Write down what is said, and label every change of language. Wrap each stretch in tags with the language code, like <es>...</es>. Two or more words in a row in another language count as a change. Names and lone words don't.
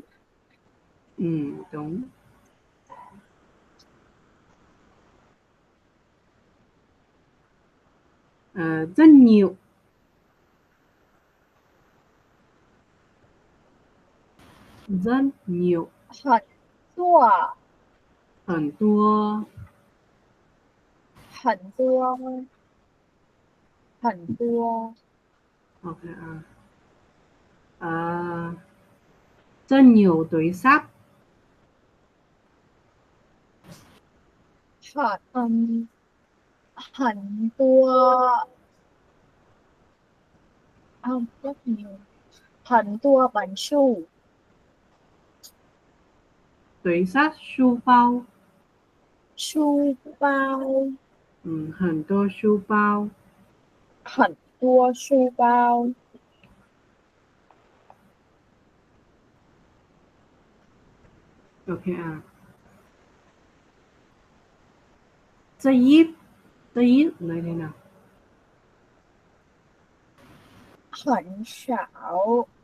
<vi>Đúng. Rất nhiều. Rất nhiều.</vi> <zh>很多. 很多. 很多。很多.</zh> <vi>Ok ạ. Rất nhiều túi xách.</vi> <zh>很多.</zh> <vi>Không, rất nhiều.</vi> <zh>很多书包.</zh> <vi>Túi xách,</vi> <zh>书包. 书包. 很多书包. 很多书包.</zh> <vi>Ok ạ. Rất ít. Rất ít nói thế nào?</vi> <zh>很少.</zh>